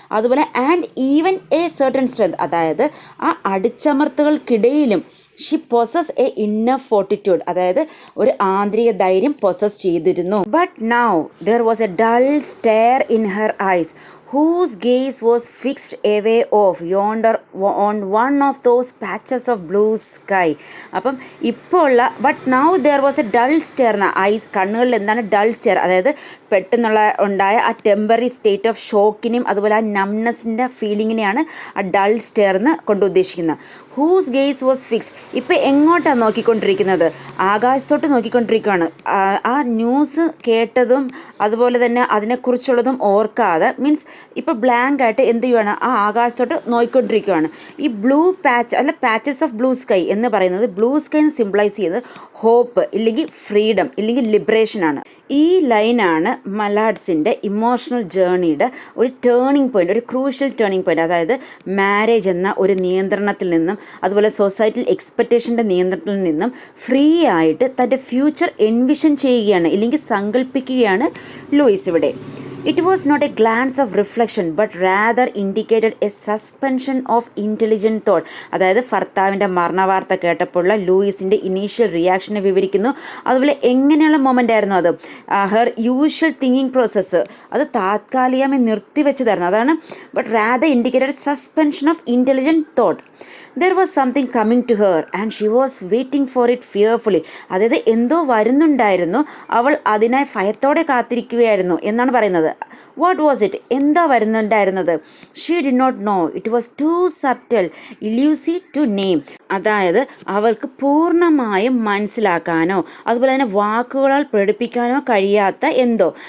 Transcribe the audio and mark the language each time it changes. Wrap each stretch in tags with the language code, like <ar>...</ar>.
<ml>അതുപോലെ and even A certain strength, അതായത് ആ അടിച്ചമർത്തകൾക്കിടയിലും</ml> <en>she possess a inner fortitude,</en> <ml>അതായത് ഒരു ആന്തരിക ധൈര്യം പൊസസ് ചെയ്തിരുന്നു.</ml> <en>But now there was a dull stare in her eyes whose gaze was fixed away off yonder on one of those patches of blue sky.</en> <ml>അപ്പം ഇപ്പോൾ ഉള്ള but now there was A dull stair എന്ന ice, കണ്ണുകളിൽ എന്താണ് dull stair, അതായത് പെട്ടെന്നുള്ള ഉണ്ടായ ആ ടെമ്പററി സ്റ്റേറ്റ് ഓഫ് ഷോക്കിനെയും അതുപോലെ ആ നംനെസ്സിൻ്റെ ഫീലിങ്ങിനെയാണ് ആ ഡൾ സ്റ്റെയർ എന്ന് കൊണ്ട് ഉദ്ദേശിക്കുന്നത്.</ml> <en>whose gaze was fixed,</en> <ml>ഇപ്പോൾ എങ്ങോട്ടാണ് നോക്കിക്കൊണ്ടിരിക്കുന്നത്? ആകാശത്തോട്ട് നോക്കിക്കൊണ്ടിരിക്കുകയാണ്. ആ ന്യൂസ് കേട്ടതും അതുപോലെ തന്നെ അതിനെക്കുറിച്ചുള്ളതും ഓർക്കാതെ, മീൻസ് ഇപ്പോൾ ബ്ലാങ്ക് ആയിട്ട് എന്ത് ചെയ്യുവാണ്, ആ ആകാശത്തോട്ട് നോക്കിക്കൊണ്ടിരിക്കുകയാണ്. ഈ ബ്ലൂ പാച്ച് അല്ല പാച്ചസ് ഓഫ് ബ്ലൂ സ്കൈ എന്ന് പറയുന്നത് ബ്ലൂ സ്കൈ എന്ന് സിംബിളൈസ് ചെയ്യുന്നത് ഹോപ്പ് ഇല്ലെങ്കിൽ ഫ്രീഡം ഇല്ലെങ്കിൽ ലിബറേഷനാണ്. ഈ ലൈനാണ് മലാഡ്സിൻ്റെ ഇമോഷണൽ ജേർണിയുടെ ഒരു ടേണിംഗ് പോയിൻ്റ്, ഒരു ക്രൂഷ്യൽ ടേണിംഗ് പോയിൻ്റ്. അതായത് മാരേജ് എന്ന ഒരു നിയന്ത്രണത്തിൽ നിന്നും അതുപോലെ സൊസൈറ്റൽ എക്സ്പെക്റ്റേഷൻ്റെ നിയന്ത്രണത്തിൽ നിന്നും ഫ്രീ ആയിട്ട് തൻ്റെ ഫ്യൂച്ചർ എൻവിഷൻ ചെയ്യുകയാണ് ഇല്ലെങ്കിൽ സങ്കല്പിക്കുകയാണ് ലൂയിസ് ഇവിടെ.</ml> <en>It was not a glance of reflection but rather indicated a suspension of intelligent thought.</en> <ml>അതായത് ഭർത്താവിൻ്റെ മരണവാർത്ത കേട്ടപ്പോഴുള്ള ലൂയിസിൻ്റെ ഇനീഷ്യൽ റിയാക്ഷനെ വിവരിക്കുന്നു. അതുപോലെ എങ്ങനെയുള്ള മൊമെൻ്റ് ആയിരുന്നു അത്, ഹെർ യൂഷ്വൽ തിങ്കിങ് പ്രോസസ്സ് അത് താത്കാലികമായി നിർത്തിവെച്ചതായിരുന്നു.</ml> <en>അതാണ് but rather indicated suspension of intelligent thought. There was something coming to her and she was waiting for it fearfully.</en> <ml>അതായത് എന്തോ വരുന്നുണ്ടായിരുന്നു, അവൾ അതിനായി ഭയത്തോടെ കാത്തിരിക്കുകയായിരുന്നു എന്നാണ് പറയുന്നത്.</ml> <en>what was it,</en> <ml>എന്താ വരുന്നുണ്ടായിരുന്നത്?</ml> <en>She did not know, it was too subtle elusive to name.</en> <ml>അതായത് അവൾക്ക് പൂർണ്ണമായും മനസ്സിലാക്കാനോ അതുപോലെ തന്നെ വാക്കുകളാൽ പ്രകടിപ്പിക്കാനോ കഴിയാത്ത എന്തോ.</ml>